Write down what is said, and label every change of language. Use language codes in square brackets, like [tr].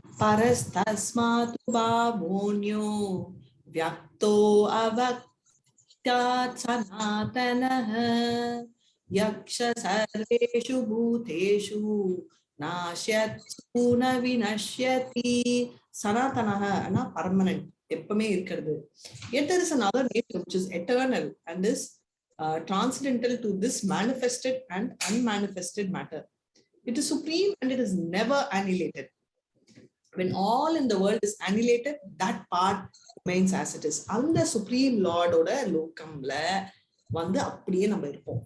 [sa] பரஸ்தஸ்மாத் பாவோன்யோ வியக்தோ அவக்தாத் சனாதனஹ யக்ஷ சர்வேஷு பூதேஷு நாஷ்யத்சு ந விநஷ்யதி. சனாதனஹனா permanent, [ta] எப்பவுமே இருக்கிறது. [en] Yet there is another nature which is eternal and is transcendental to this manifested and unmanifested matter. It is supreme and it is never annihilated. When all in the world is annihilated, that part remains as it is. [ta] அந்த supreme lord ஓட லோகம்ல வந்து அப்படியே நம்ம இருப்போம்.